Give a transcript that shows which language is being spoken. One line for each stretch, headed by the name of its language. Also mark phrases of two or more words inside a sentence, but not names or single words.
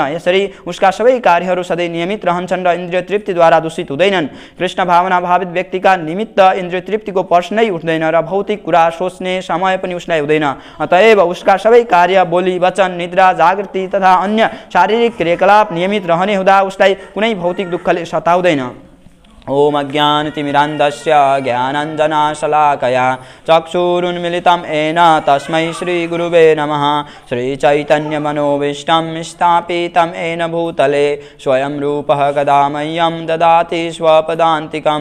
Nepali: यसरी उसका सबै कार्यहरू सधैँ नियमित रहन्छन् र इन्द्रिय तृप्तिद्वारा दूषित हुँदैनन्। कृष्ण भावना भावित व्यक्तिका निमित्त इन्द्रिय तृप्तिको प्रश्नै उठ्दैन र भौतिक कुरा सोच्ने समय पनि उसलाई हुँदैन। अतएव उसका सबै कार्य, बोली, वचन, निद्रा, जागृति तथा अन्य शारीरिक क्रियाकलाप नियमित रहने हुँदा उसलाई कुनै भौतिक दुःखले सताउँदैन।
Sanskrit: ओम अज्ञानतिमिरान्धस्य ज्ञानाञ्जनशलाकया चक्षुरुन्मिलितं येन तस्मै श्रीगुरुवे नमः। श्रीचैतन्यमनोभीष्टं स्थापितं येन भूतले स्वयं रूपः कदा मह्यं ददाति स्वपदान्तिकं।